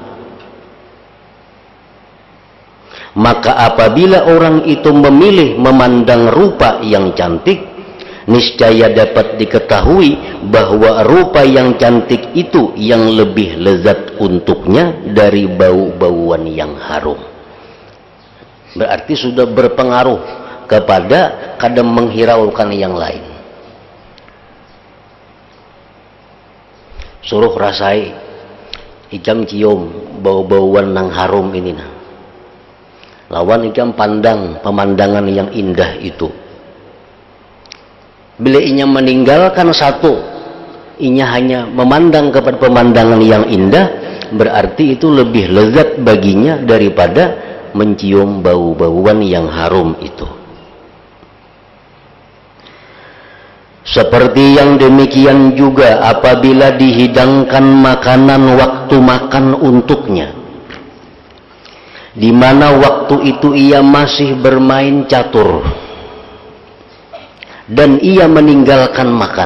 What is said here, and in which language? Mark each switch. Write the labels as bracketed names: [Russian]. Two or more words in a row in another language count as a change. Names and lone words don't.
[Indonesian] maka apabila orang itu memilih memandang rupa yang cantik, niscaya dapat diketahui bahwa rupa yang cantik itu yang lebih lezat untuknya dari bau-bauan yang harum. Berarti sudah berpengaruh kepada kadang menghiraukan yang lain. [Banjar] Suruh rasai, ijam cium bau-bauan nang harum ini nah. Lawan ijam pandang pemandangan yang indah itu. [Indonesian] Bila inya meninggalkan satu, inya hanya memandang kepada pemandangan yang indah, berarti itu lebih lezat baginya daripada mencium bau-bauan yang harum itu. Seperti yang demikian juga apabila dihidangkan makanan waktu makan untuknya, di mana waktu itu ia masih bermain catur dan ia meninggalkan makan.